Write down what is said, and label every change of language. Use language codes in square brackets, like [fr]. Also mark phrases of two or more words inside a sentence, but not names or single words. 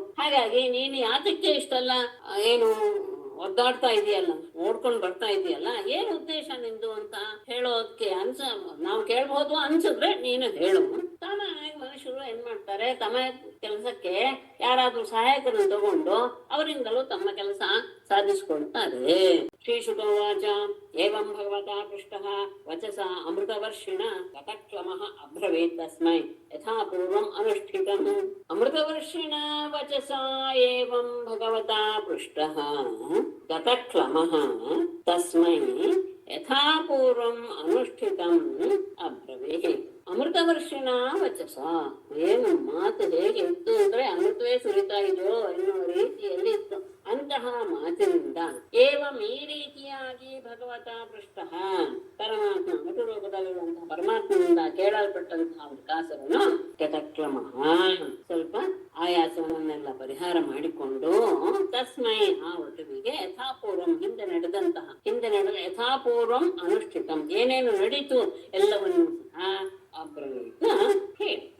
[kn] ಹಾಗಾಗಿ ನೀನು ಯಾತಕ್ಕೆ ಇಷ್ಟೆಲ್ಲ ಏನು ಒದ್ದಾಡ್ತಾ ಇದೆಯಲ್ಲ, ಓಡ್ಕೊಂಡು ಬರ್ತಾ ಇದೆಯಲ್ಲ, ಏನ್ ಉದ್ದೇಶ ನಿಂದು ಅಂತ ಹೇಳೋದಕ್ಕೆ ನಾವು ಕೇಳ್ಬಹುದು ಅನ್ಸಿದ್ರೆ ನೀನು ಹೇಳು. ಸಾಮಾನ್ಯವಾಗಿ ಮನುಷ್ಯರು ಏನ್ ಮಾಡ್ತಾರೆ, ತಮ್ಮ ಕೆಲಸಕ್ಕೆ ಯಾರಾದ್ರೂ ಸಹಾಯಕರನ್ನು ತಗೊಂಡು ಅವರಿಂದಲೂ ತಮ್ಮ ಕೆಲಸ ಸಾಧಿಸಿಕೊಳ್ತಾರೆ. [sa] ಶ್ರೀಶುಕವಾಚ ಏವಂ ಭಗವತಾ ಪೃಷ್ಟಃ ವಚಸ ಅಮೃತವರ್ಷಿಣ ಗತಕ್ರಮಃ ಅಬ್ರವೀತ್ ತಸ್ಮೈ ಯಥಾ ಪೂರ್ವಂ ಅನುಷ್ಠಿತಂ. ಅಮೃತವರ್ಷಿಣ ವಚಸ ಏವಂ ಭಗವತಾ ಪೃಷ್ಟಃ ಗತಕ್ರಮಃ ತಸ್ಮೈ ಯಥಾ ಪೂರ್ವಂ ಅನುಷ್ಠಿತಂ ಅಬ್ರವೀತ್. ಅಮೃತವರ್ಷಿಣ ವಚಸ, [kn] ಏನು ಮಾತು ಹೇಗೆ ಇತ್ತು ಅಂದ್ರೆ ಅಮೃತವೇ ಸುರಿತಾ ಇದೆಯೋ ಎನ್ನುವ ರೀತಿಯಲ್ಲಿ ಇತ್ತು. ಅಂತಹ ಮಾತಿನಿಂದ ಏವಂ ಈ ರೀತಿಯಾಗಿ [sa] ಭಗವತ ಪೃಷ್ಟಃ [kn] ಪರಮಾತ್ಮ ಮೃತರೂಪದಲ್ಲಿರುವಂತಹ ಪರಮಾತ್ಮನಿಂದ ಕೇಳಲ್ಪಟ್ಟಂತಹ ವಿಕಾಸವನ್ನು ಗತಕ್ರಮಃ ಸ್ವಲ್ಪ ಆಯಾಸವನ್ನೆಲ್ಲ ಪರಿಹಾರ ಮಾಡಿಕೊಂಡು ತಸ್ಮೈ ಆ ವಟುವಿಗೆ ಯಥಾಪೂರ್ವಂ ಹಿಂದೆ ನಡೆದ [sa] ಯಥಾಪೂರ್ವಂ ಅನುಷ್ಠಿತಂ [kn] ಏನೇನು ನಡೀತು ಎಲ್ಲವನ್ನು ಸಹ ಅಬ್ರವೀತ ಹೇಳ್ತ.